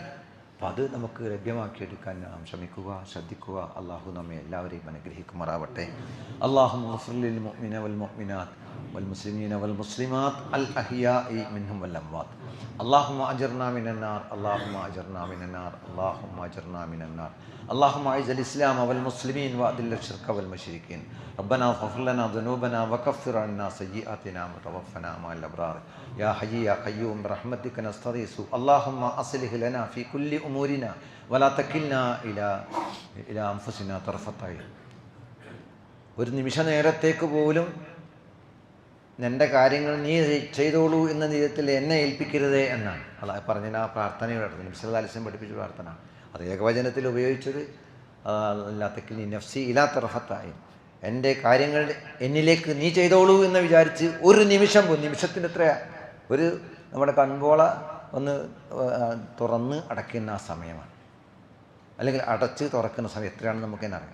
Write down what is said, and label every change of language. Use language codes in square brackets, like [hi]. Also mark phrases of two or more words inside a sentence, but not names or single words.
[ml] അപ്പം അത് നമുക്ക് ലഭ്യമാക്കിയെടുക്കാൻ നാം ശ്രമിക്കുക, ശ്രദ്ധിക്കുക. അള്ളാഹു നമ്മെ എല്ലാവരെയും അനുഗ്രഹിക്കുമാറാവട്ടെ. [ar] اللهم اغفر للمؤمنين والمؤمنات والمسلمين والمسلمات الأحياء منهم والأموات. اللهم أجرنا من النار، اللهم أجرنا من النار، اللهم أجرنا من النار. اللهم اعز الاسلام والمسلمين واذل الشرك والمشركين. ربنا اغفر لنا ذنوبنا وكفر عنا سيئاتنا وتوفنا مع الابرار. يا حي يا قيوم برحمتك نستغيث. اللهم اصلح لنا في كل امورنا ولا تكلنا الى انفسنا طرفة عين. [ml] ഒരു നിമിഷ നേരത്തേക്ക് പോലും എൻ്റെ കാര്യങ്ങൾ നീ ചെയ്തോളൂ എന്ന വിധത്തിൽ എന്നെ ഏൽപ്പിക്കരുതേ എന്നാണ് അള്ളാഹു പറഞ്ഞ ആ പ്രാർത്ഥനയുടെ നബി [ar] صلى الله عليه وسلم [ml] പഠിപ്പിച്ച പ്രാർത്ഥന. അത് ഏകവചനത്തിൽ ഉപയോഗിച്ചത് [ar] ولا تكلني نفسي إلى طرفة, [ml] എൻ്റെ കാര്യങ്ങൾ എന്നിലേക്ക് നീ ചെയ്തോളൂ എന്ന് വിചാരിച്ച് ഒരു നിമിഷം പോലും, നിമിഷത്തിൻ്റെ എത്രയാ, ഒരു നമ്മുടെ കൺപോള ഒന്ന് തുറന്ന് അടയ്ക്കുന്ന ആ സമയമാണ്, അല്ലെങ്കിൽ അടച്ച് തുറക്കുന്ന സമയം എത്രയാണെന്ന് നമുക്കെന്നറിയാം.